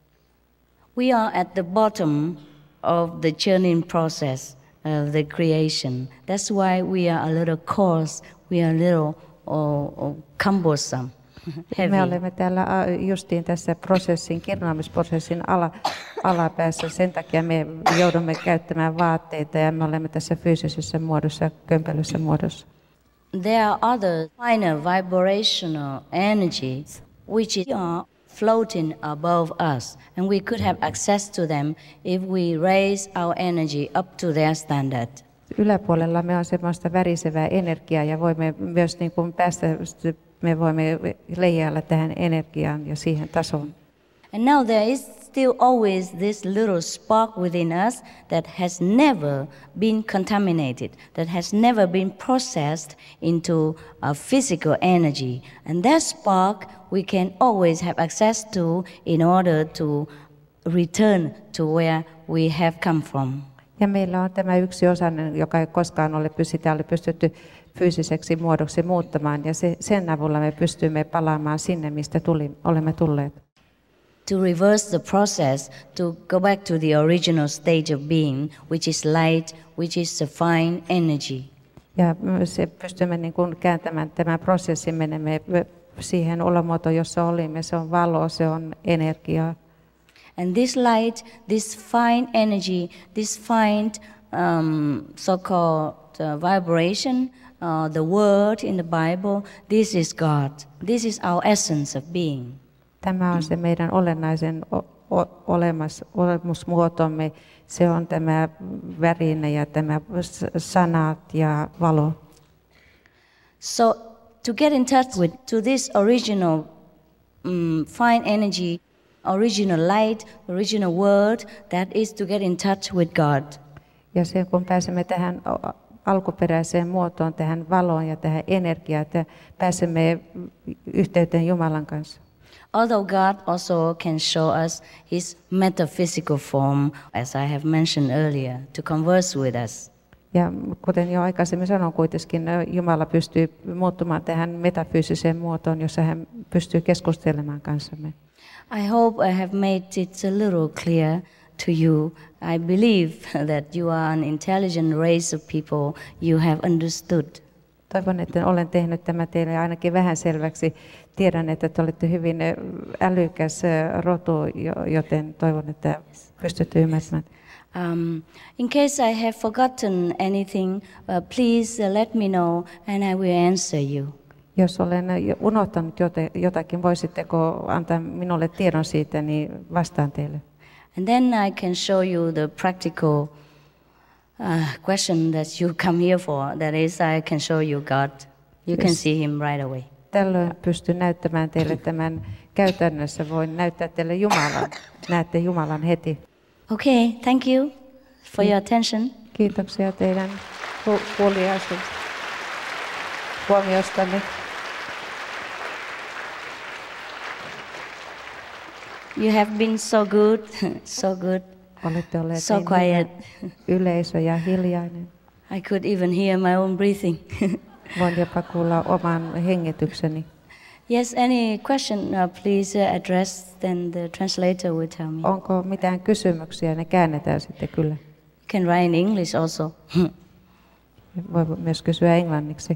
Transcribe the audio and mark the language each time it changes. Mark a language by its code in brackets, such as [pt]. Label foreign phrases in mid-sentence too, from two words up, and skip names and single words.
[en] We are at the bottom of the churning process of the creation. That's why we are a little coarse, we are a little cumbersome, heavy. [fi] Me olemme täällä justiin tässä kirnaamisprosessin alapäässä. Sen takia me joudumme käyttämään vaatteita ja me olemme tässä fyysisessä muodossa, kömpelössä muodossa. [en] There are other finer vibrational energies which are floating above us, and we could have access to them if we raise our energy up to their standard. [fi] Yläpuolella me on semmoista värisevää energiaa ja voimme myös niin kuin me voimme leijailla tähän energiaan ja siihen tasoon. [en] And now there is still always this little spark within us that has never been contaminated, that has never been processed into a physical energy. And that spark we can always have access to in order to return to where we have come from. [fi] Ja meillä on tämä yksi osainen, joka ei koskaan ole pystytty fyysiseksi muodoksi muuttamaan, ja sen avulla me pystymme palaamaan sinne, mistä olemme tulleet. [en] To reverse the process, to go back to the original stage of being, which is light, which is a fine energy. [fi] Ja se pystymme niin kuin kääntämään tämän prosessin, menemme siihen olomuotoon, jossa olimme. Se on valo, se on energiaa. [en] And this light, this fine energy, this fine so-called vibration, the word in the Bible, this is God. This is our essence of being. [fi] Tämä on se meidän olennaisen olemusmuotomme. Se on tämä väline ja tämä sanat ja valo. [en] So to get in touch with to this original fine energy, original light, original word, that is to get in touch with God. [fi] Ja sen kun pääsemme tähän alkuperäiseen muotoon, tähän valoon ja tähän energiaan, että pääsemme yhteyteen Jumalan kanssa. [en] Although God also can show us his metaphysical form, as I have mentioned earlier, to converse with us. [fi] Ja kuten jo aikaisemmin sanoin, kuitenkin Jumala pystyy muuttumaan tähän metafyysiseen muotoon, jossa hän pystyy keskustelemaan kanssamme. [en] I hope I have made it a little clear to you. I believe that you are an intelligent race of people. You have understood. [fi] Toivon, että olen tehnyt tämän teille ainakin vähän selväksi. Tiedän, että te olette hyvin älykäs rotu, joten toivon, että pystytte ymmärtämään. [en] In case I have forgotten anything, please let me know and I will answer you. [fi] Jos olen unohtanut jotakin, voisitteko antaa minulle tiedon siitä, niin vastaan teille. [en] And then I can show you the practical question that you come here for. That is, I can show you God. You can see him right away. [fi] Tällöin pystyn näyttämään teille tämän käytännössä. Voin näyttää teille Jumalan. Näette Jumalan heti. [en] Okay, thank you for your attention. [fi] Kiitoksia teidän huomiostanne. [en] You have been so good, so good. [fi] Olette olleet [en] so quiet. [fi] Yleisö ja hiljainen. [en] I could even hear my own breathing. [fi] Voin jopa kuulla oman hengitykseni. [en] Yes, any question, please address, then the translator will tell me. [fi] Onko mitään kysymyksiä? Ne käännetään sitten kyllä. [en] You can write in English also. [fi] Voi myös kysyä englanniksi.